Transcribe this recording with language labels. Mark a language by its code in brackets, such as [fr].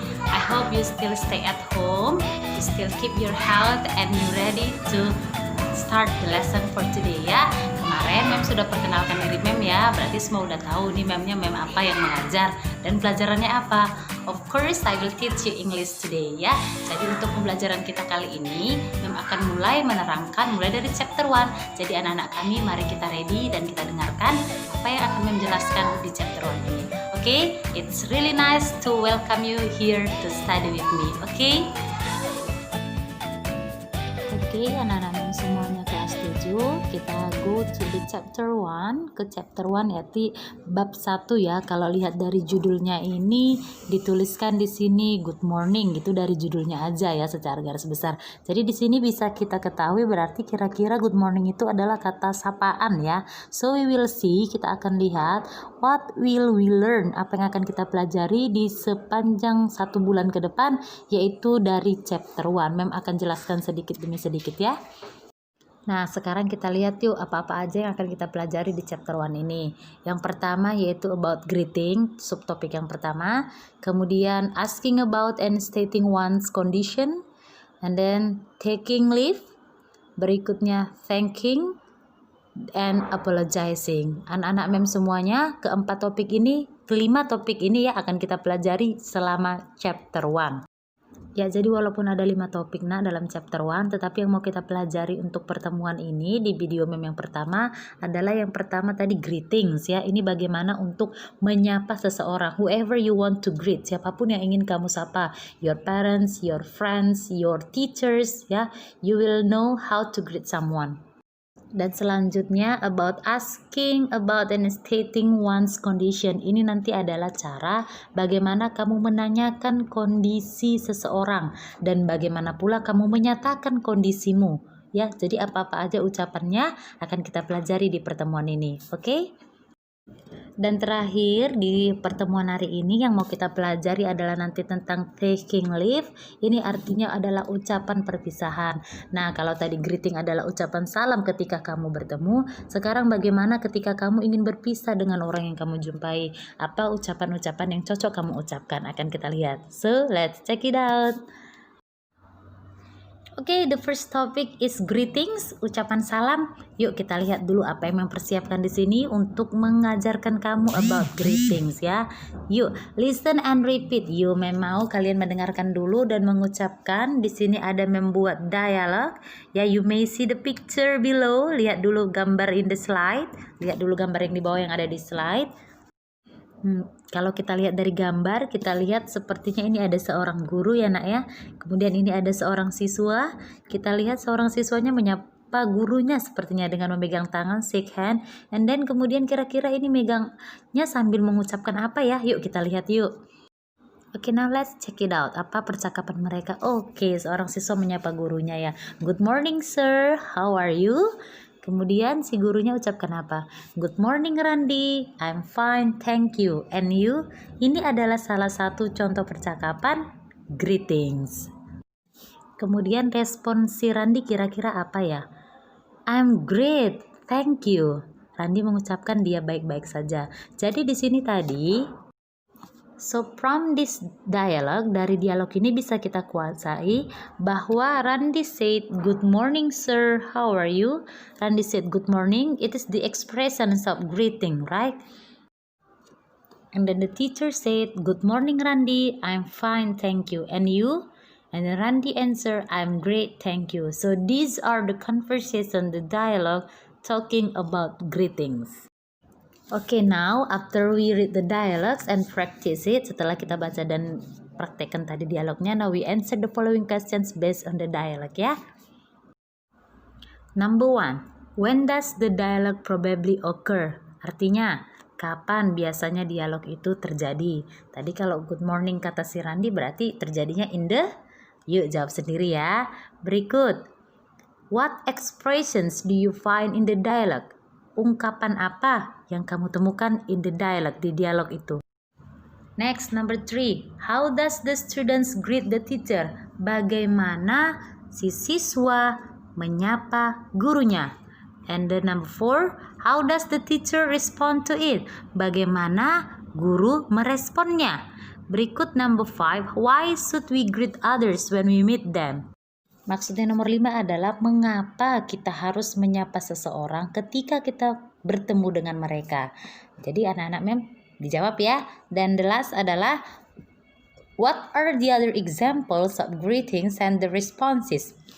[en] I hope you still stay at home, you still keep your health and you ready to start the lesson for today ya. [id] Kemarin Mem sudah perkenalkan diri Mem ya, berarti semua udah tahu nih Memnya Mem apa yang mengajar dan pelajarannya apa. [en] Of course I will teach you English today ya. [id] Jadi untuk pembelajaran kita kali ini Mem akan mulai menerangkan mulai dari chapter 1. Jadi anak-anak kami mari kita ready dan kita dengarkan apa yang akan Mem jelaskan di chapter 1 ini. [en] Okay, it's really nice to welcome you here to study with me. Okay? [id] Oke, anak-anak Mem semuanya kelas 7, kita [en] go to the chapter 1, [id] ke chapter 1 yaitu bab 1 ya. Kalau lihat dari judulnya ini dituliskan di sini good morning gitu, dari judulnya aja ya secara garis besar. Jadi di sini bisa kita ketahui berarti kira-kira good morning itu adalah kata sapaan ya. [en] So we will see, [id] kita akan lihat [en] what will we learn, [id] apa yang akan kita pelajari di sepanjang 1 bulan ke depan, yaitu dari chapter 1. Mem akan jelaskan sedikit demi sedikit ya. Nah, sekarang kita lihat yuk apa-apa aja yang akan kita pelajari di chapter 1 ini. Yang pertama yaitu about greeting, subtopik yang pertama. [en] Kemudian asking about and stating one's condition. And then taking leave. Berikutnya thanking and apologizing. [id] Anak-anak Mem semuanya, keempat topik ini, kelima topik ini ya akan kita pelajari selama chapter 1. Ya, jadi walaupun ada 5 topik dalam chapter 1, tetapi yang mau kita pelajari untuk pertemuan ini di video Mem yang pertama adalah yang pertama tadi greetings ya. Ini bagaimana untuk menyapa seseorang, [en] whoever you want to greet, [id] siapapun yang ingin kamu sapa, [en] your parents, your friends, your teachers [id] ya. [en] You will know how to greet someone. [id] Dan selanjutnya [en] about asking about and stating one's condition. [id] Ini nanti adalah cara bagaimana kamu menanyakan kondisi seseorang dan bagaimana pula kamu menyatakan kondisimu ya. Jadi apa-apa aja ucapannya akan kita pelajari di pertemuan ini. Oke? Dan terakhir di pertemuan hari ini yang mau kita pelajari adalah nanti tentang taking leave. Ini artinya adalah ucapan perpisahan. Nah, kalau tadi greeting adalah ucapan salam ketika kamu bertemu, sekarang bagaimana ketika kamu ingin berpisah dengan orang yang kamu jumpai? Apa ucapan-ucapan yang cocok kamu ucapkan? Akan kita lihat. [en] So, let's check it out. Oke, the first topic is greetings, [id] ucapan salam. Yuk kita lihat dulu apa yang mempersiapkan di sini untuk mengajarkan kamu about greetings ya. [en] Yuk, listen and repeat. [id] Yuk, mau kalian mendengarkan dulu dan mengucapkan. Di sini ada membuat dialog. [en] Ya, you may see the picture below. [id] Lihat dulu gambar [en] in the slide. [id] Lihat dulu gambar yang di bawah yang ada di slide. Kalau kita lihat dari gambar, kita lihat sepertinya ini ada seorang guru ya nak ya. Kemudian ini ada seorang siswa. Kita lihat seorang siswanya menyapa gurunya sepertinya dengan memegang tangan, shake hand. And then kemudian kira-kira ini megangnya sambil mengucapkan apa ya? Yuk kita lihat yuk. [en] Oke, now let's check it out. [id] Apa percakapan mereka? Oke, seorang siswa menyapa gurunya ya. [en] Good morning sir, how are you? [id] Kemudian si gurunya ucapkan apa? [en] Good morning Randy, I'm fine, thank you. And you? [id] Ini adalah salah satu contoh percakapan greetings. Kemudian respon si Randy kira-kira apa ya? [en] I'm great, thank you. [id] Randy mengucapkan dia baik-baik saja. Jadi di sini tadi, [en] so from this dialogue, [id] dari dialog ini bisa kita kuasai bahwa [en] Randy said, good morning sir, how are you? Randy said good morning, it is the expression of greeting, right? And then the teacher said, good morning Randy, I'm fine, thank you. And you? And then Randy answered, I'm great, thank you. So these are the conversation, the dialogue talking about greetings. Okay, now after we read the dialogues and practice it, [id] setelah kita baca dan praktekkan tadi dialognya, [en] now we answer the following questions based on the dialogue ya. Number 1, when does the dialogue probably occur? [id] Artinya, kapan biasanya dialog itu terjadi? Tadi kalau good morning kata si Randy berarti terjadinya in the, yuk jawab sendiri ya. [en] Berikut, what expressions do you find in the dialogue? [id] Ungkapan apa yang kamu temukan [en] in the dialogue, [id] di dialog itu? [en] Next, number 3. How does the students greet the teacher? [id] Bagaimana si siswa menyapa gurunya? [en] And the number 4. How does the teacher respond to it? Bagaimana [id] guru meresponnya. [en] Berikut number 5, why should we greet others when we meet them? [id] Maksudnya nomor 5 adalah mengapa kita harus menyapa seseorang ketika kita bertemu dengan mereka. Jadi anak-anak mem dijawab ya. Dan the last adalah [en] what are the other examples of greetings and the responses?